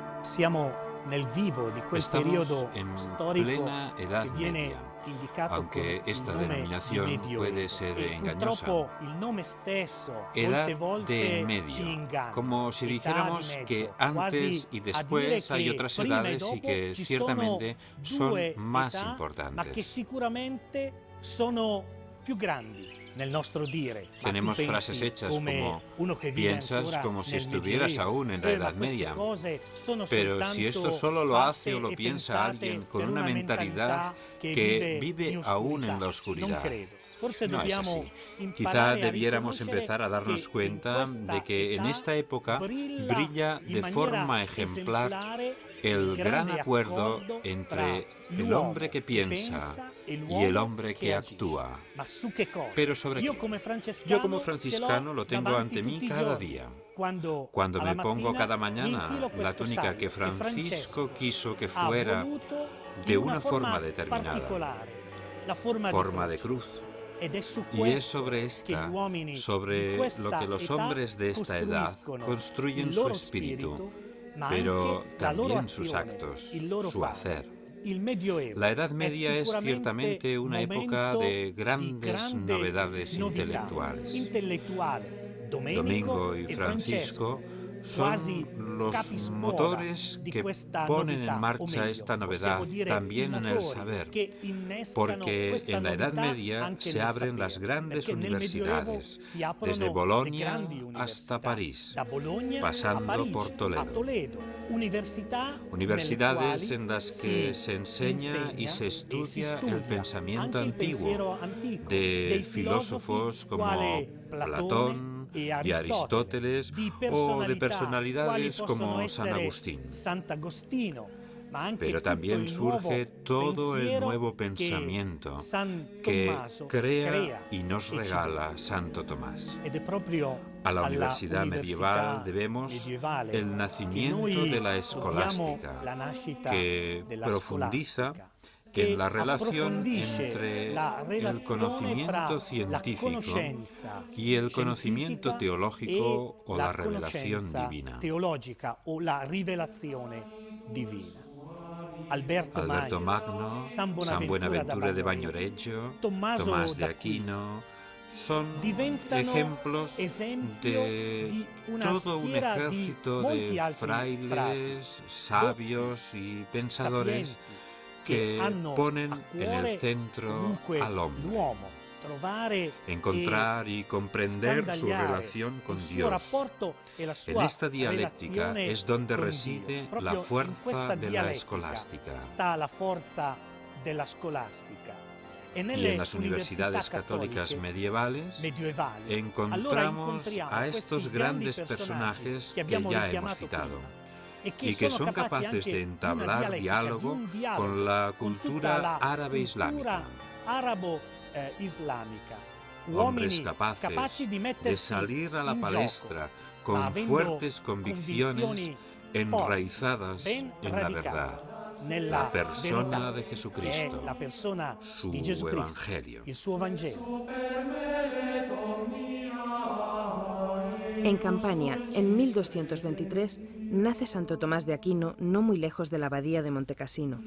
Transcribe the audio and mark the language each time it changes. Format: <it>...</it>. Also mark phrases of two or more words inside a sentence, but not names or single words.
<it>Siamo nel vivo di quel</it> <es>Estamos</es> <it>periodo</it> <es>en</es> <it>storico</it> <es>plena Edad</es> <it>che viene</it> <es>Media,</es> <it>indicato con</it> <es>aunque</es> <it>il</it> <es>esta</es> <it>nome di</it> <es>denominación puede</es> <it>Medioevo</it> <es>ser</es> <it>e</it> <es>engañosa.</es> <it>purtroppo il nome stesso</it> <es>Edad</es> <it>molte</it> <es>de en</es> <it>volte ci</it> <es>medio,</es> <it>inganna.</it> <es>como si</es> <it>Età di</it> <es>dijéramos que</es> <it>mezzo,</it> <es>antes</es> <it>quasi</it> <es>y</es> <it>a dire</it> <es>después hay</es> <it>che</it> <es>otras</es> <it>prima e</it> <es>edades y</es> <it>dopo</it> <es>que</es> <it>ci sono</it> <es>ciertamente son</es> <it>due</it> <es>más</es> <it>età, ma che</it> <es>importantes.</es> <it>sicuramente sono più grandi nel nostro dire. Ma tu</it> <es>Tenemos frases</es> <it>pensi</it> <es>hechas</es> <it>come</it> <es>como</es> <it>uno che vive</it> <es>piensas</es> <it>ancora</it> <es>como si</es> <it>nel</it> <es>estuvieras</es> <it>Medioevo?</it> <es>aún en la</es> <it>Ma</it> <es>Edad</es> <it>queste</it> <es>Media.</es> <it>cose sono</it> <es>Pero si esto</es> <it>soltanto</it> <es>solo lo hace o</es> <it>fatte</it> <es>lo</es> <it>e</it> <es>piensa</es> <it>pensate</it> <es>alguien con</es> <it>per</it> <es>una mentalidad</es> <it>che</it> <es>que</es> <it>vive</it> <es>vive</es> <it>in</it> <es>aún en</es> <it>oscurità.</it> <es>la</es> <it>Non</it> <es>oscuridad.</es> <it>credo. Forse</it> <es>No es</es> <it>dobbiamo</it> <es>así. Quizá</es> <it>imparare a</it> <es>debiéramos</es> <it>riconoscere</it> <es>empezar a darnos</es> <it>che in</it> <es>cuenta de</es> <it>questa</it> <es>que en</es> <it>età</it> <es>esta época brilla</es> <it>brilla in</it> <es>de</es> <it>maniera</it> <es>forma ejemplar</es> <it>esemplare</it> <es>el gran</es> <it>grande</it> <es>acuerdo</es> <it>accordo</it> <es>entre</es> <it>fra</it> <es>el hombre que</es> <it>che</it> <es>piensa</es> <it>e</it> <es>y el</es> <it>l'uomo</it> <es>hombre</es> <it>che</it> <es>que</es> <it>agisce.</it> <es>actúa.</es> <it>Ma su che cosa?</it> <es>¿Pero sobre</es> <it>Io</it> <es>qué?</es> <it>come</it> <es>Yo como</es> <it>franciscano</it> <es>franciscano lo</es> <it>ce l'ho</it> <es>tengo</es> <it>davanti</it> <es>ante mí</es> <it>tutti i</it> <es>cada</es> <it>giorni.</it> <es>día.</es> <it>Quando</it> <es>Cuando</es> <it>alla</it> <es>me pongo</es> <it>mattina</it> <es>cada</es> <it>mi</it> <es>mañana</es> <it>infilo</it> <es>la</es> <it>questo</it> <es>túnica que</es> <it>salmo e</it> <es>Francisco</es> <it>Francesco</it> <es>quiso que</es> <it>ha</it> <es>fuera</es> <it>voluto</it> <es>de</es> <it>in una</it> <es>una forma determinada,</es> <it>particolare, la forma</it> <es>de</es> <it>di croce.</it> <es>cruz.</es> <it>Ed è su</it> <es>Y es</es> <it>questo</it> <es>sobre</es> <it>che gli</it> <es>esta,</es> <it>uomini di</it> <es>sobre lo que</es> <it>questa</it> <es>los</es> <it>età</it> <es>hombres de esta edad</es> <it>costruiscono</it> <es>construyen</es> <it>il</it> <es>su</es> <it>loro</it> <es>espíritu,</es> <it>spirito, ma</it> <es>pero</es> <it>anche la loro</it> <es>también sus</es> <it>azione,</it> <es>actos,</es> <it>il loro</it> <es>su</es> <it>fare.</it> <es>hacer.</es> <it>Il Medioevo</it> <es>La Edad</es> <it>è</it> <es>Media es</es> <it>sicuramente</it> <es>ciertamente una época</es> <it>momento</it> <es>de</es> <it>di</it> <es>grandes</es> <it>grande</it> <es>novedades</es> <it>novità</it> <es>intelectuales.</es> <it>intellettuale.</it> <es>Domingo</es> <it>Domenico</it> <es>y</es> <it>e</it> <es>Francisco</es> <it>Francesco, quasi</it> <es>son los</es> <it>capiscuola</it> <es>motores</es> <it>di</it> <es>que</es> <it>questa</it> <es>ponen en</es> <it>novità, o</it> <es>marcha</es> <it>meglio,</it> <es>esta</es> <it>possiamo</it> <es>novedad</es> <it>dire i</it> <es>también en el</es> <it>motori</it> <es>saber,</es> <it>che innescano</it> <es>porque</es> <it>questa</it> <es>en la Edad</es> <it>novità</it> <es>Media</es> <it>anche</it> <es>se</es> <it>nel</it> <es>abren las</es> <it>sapere,</it> <es>grandes</es> <it>perché nel Medioevo</it> <es>universidades,</es> <it>si aprono</it> <es>desde</es> <it>le</it> <es>Bolonia</es> <it>grandi</it> <es>hasta</es> <it>università,</it> <es>París,</es> <it>da Bologna a</it> <es>pasando por</es> <it>Parigi, a</it> <es>Toledo.</es> <it>Toledo, università nelle</it> <es>Universidades</es> <it>quali</it> <es>en las que se enseña y se</es> <it>e si</it> <es>estudia el</es> <it>studia</it> <es>pensamiento</es> <it>anche il pensiero</it> <es>antiguo</es> <it>antico</it> <es>de</es> <it>dei filosofi</it> <es>filósofos como</es> <it>quale Platone</it> <es>Platón</es> <it>e</it> <es>y</es> <it>Aristotele,</it> <es>Aristóteles</es> <it>di</it> <es>o de</es> <it>personalità quali</it> <es>personalidades</es> <it>possono</it> <es>como San</es> <it>essere</it> <es>Agustín.</es> <it>Sant'Agostino, ma anche</it> <es>Pero</es> <it>tutto</it> <es>también</es> <it>il nuovo</it> <es>surge todo el</es> <it>pensiero</it> <es>nuevo</es> <it>che</it> <es>pensamiento</es> <it>San</it> <es>que</es> <it>Tommaso</it> <es>crea y nos</es> <it>e ci</it> <es>regala</es> <it>dona.</it> <es>Santo Tomás.</es> <it>Ed è proprio</it> <es>A la</es> <it>alla</it> <es>universidad medieval debemos</es> <it>medievale</it> <es>el</es> <it>che</it> <es>nacimiento</es> <it>noi</it> <es>de la</es> <it>dobbiamo</it> <es>escolástica,</es> <it>la nascita</it> <es>que</es> <it>della</it> <es>profundiza</es> <it>scolastica,</it> <es>en</es> <it>che</it> <es>la relación</es> <it>approfondisce</it> <es>entre</es> <it>la</it> <es>el</es> <it>relazione</it> <es>conocimiento</es> <it>fra la</it> <es>científico</es> <it>conoscenza</it> <es>y el conocimiento</es> <it>scientifica</it> <es>teológico</es> <it>e</it> <es>o</es> <it>la</it> <es>la revelación</es> <it>conoscenza</it> <es>divina.</es> <it>teologica o la rivelazione divina.</it> <es>Alberto Magno, San San Buenaventura de Bagnoregio,</es> <it>Bagnoregio, Tommaso</it> <es>Tomás de</es> <it>d'Aquino</it> <es>Aquino, son</es> <it>diventano</it> <es>ejemplos</es> <it>esempio</it> <es>de</es> <it>di una</it> <es>todo un</es> <it>schiera di</it> <es>ejército</es> <it>molti</it> <es>de</es> <it>altri</it> <es>frailes, sabios y pensadores</es> <it>sapienti</it> <es>que</es> <it>hanno</it> <es>ponen</es> <it>a</it> <es>en el</es> <it>cuore</it> <es>centro</es> <it>comunque</it> <es>al hombre.</es> <it>l'uomo, trovare</it> <es>Encontrar y comprender su</es> <it>scandagliare</it> <es>relación con</es> <it>il suo</it> <es>Dios.</es> <it>rapporto e la</it> <es>En</es> <it>sua</it> <es>esta dialéctica</es> <it>relazione</it> <es>es donde</es> <it>con</it> <es>reside</es> <it>Dio. Proprio</it> <es>la</es> <it>in</it> <es>fuerza</es> <it>questa</it> <es>de la</es> <it>dialettica</it> <es>escolástica.</es> <it>sta la forza della scolastica. E</it> <es>Y</es> <it>nelle</it> <es>en las universidades católicas</es> <it>medievali, allora</it> <es>encontramos</es> <it>incontriamo</it> <es>a estos</es> <it>questi</it> <es>grandes</es> <it>grandi</it> <es>personajes</es> <it>che</it> <es>que</es> <it>abbiamo</it> <es>ya hemos</es> <it>richiamato</it> <es>citado</es> <it>prima, e</it> <es>y que son capaces de entablar diálogo con la cultura árabe islámica.</es> <it>islamica.</it> <es>Hombres</es> <it>Uomini</it> <es>capaces</es> <it>capaci di</it> <es>de</es> <it>mettersi</it> <es>salir a la</es> <it>in</it> <es>palestra</es> <it>gioco,</it> <es>con</es> <it>avendo</it> <es>fuertes convicciones</es> <it>convinzioni</it> <es>enraizadas</es> <it>ben</it> <es>en la</es> <it>radicali</it> <es>verdad,</es> <it>nella</it> <es>la persona</es> <it>verità,</it> <es>de</es> <it>che è</it> <es>Jesucristo,</es> <it>la persona</it> <es>su</es> <it>di Gesù Cristo,</it> <es>Evangelio.</es> <it>il suo Vangelo.</it> <es>En Campania, en 1223, nace Santo Tomás de Aquino, no muy lejos de la abadía de Montecassino.</es>